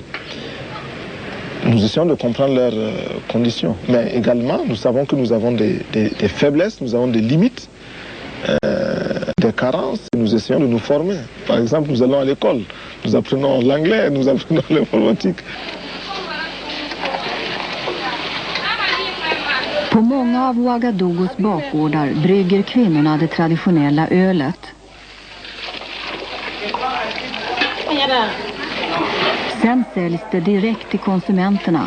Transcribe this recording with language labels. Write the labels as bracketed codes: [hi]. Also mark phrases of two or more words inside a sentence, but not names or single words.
[fr] Nous essayons de comprendre leurs conditions. Mais également, nous savons que nous avons des faiblesses, nous avons des limites, des carences. Nous essayons de nous former. Par exemple, nous allons à l'école, nous apprenons l'anglais, nous apprenons l'informatique. [sv] På många av Ouagadougos bakgårdar brygger kvinnorna det traditionella ölet. Sen säljs det direkt till konsumenterna.